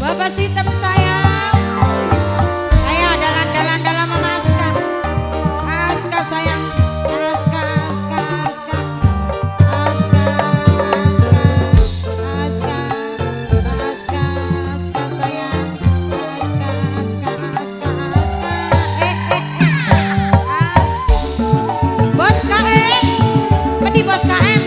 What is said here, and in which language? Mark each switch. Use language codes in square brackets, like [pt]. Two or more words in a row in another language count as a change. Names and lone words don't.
[jv] Sitem sayang. Ayo dalan-dalan dalam Mama Aska. Aska sayang. Aska, Aska, Aska. Aska, Aska. Aska, Aska, Aska sayang. Aska, Aska, Aska, Aska. Asik. Bos KM. Medi bos KM.